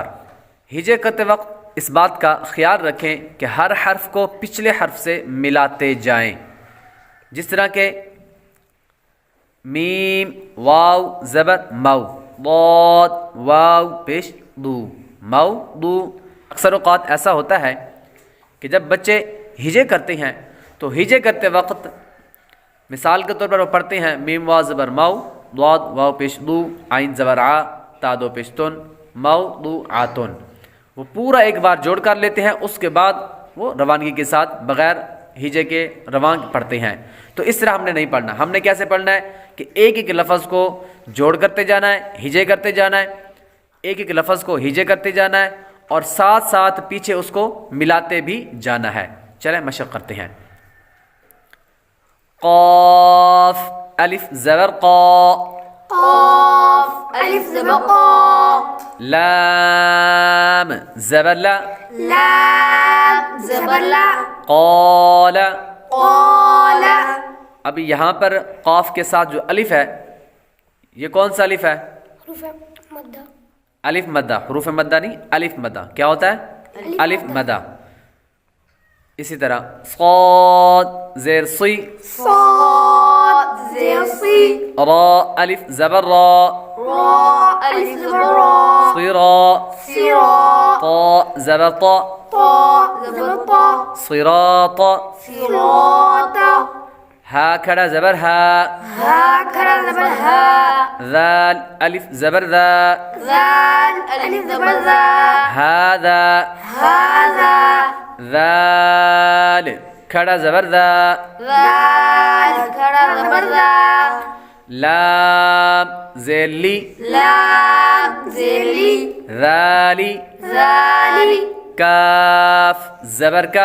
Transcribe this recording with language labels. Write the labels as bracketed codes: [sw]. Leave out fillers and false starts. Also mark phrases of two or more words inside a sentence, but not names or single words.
[ur] ہجے کرتے وقت اس بات کا خیال رکھیں کہ ہر حرف کو پچھلے حرف سے ملاتے جائیں، جس طرح کہ میم واو زبر مو، ضاد واو پیش دو، مو دو۔ اکثر اوقات ایسا ہوتا ہے کہ جب بچے ہجے کرتے ہیں تو ہجے کرتے وقت مثال کے طور پر وہ پڑھتے ہیں میم واو زبر مو، ضاد واو پیش دو، عین زبر ع، تا دو پیش تن، مو دو آتن، وہ پورا ایک بار جوڑ کر لیتے ہیں، اس کے بعد وہ روانگی کے ساتھ بغیر ہجے کے روان پڑھتے ہیں۔ تو اس طرح ہم نے نہیں پڑھنا، ہم نے کیسے پڑھنا ہے کہ ایک ایک لفظ کو جوڑ کرتے جانا ہے، ہجے کرتے جانا ہے، ایک ایک لفظ کو ہجے کرتے جانا ہے اور ساتھ ساتھ پیچھے اس کو ملاتے بھی جانا ہے۔ چلیں مشق کرتے ہیں۔ قاف الف زبر قا، قاف الف زبر قا، لام زبر لا، لام زبر لا، قال۔ قال اب یہاں پر قاف کے ساتھ جو الف ہے یہ کون سا الف ہے؟ حروف مدہ، الف مدہ، حروف مدہ نہیں، الف مدہ کیا ہوتا ہے؟ الف مدہ۔ اسی طرح صاد زیر صی، صاد زیر صی، را الف زبر را، را الف زبر را، صرا، صرا، طا زبر طا، طا زبر طا، صراط، صراط، ہا کھڑا زبر ہا، ہا کھڑا زبر ہا، ذال الف زبر ذا، ذال الف زبر ذا، هذا، هذا، ذال کھڑا زبر ذا، ذال کھڑا زبر ذا، لام ذیلی، لام ذیلی، ذالی، ذالی، کاف زبر کا،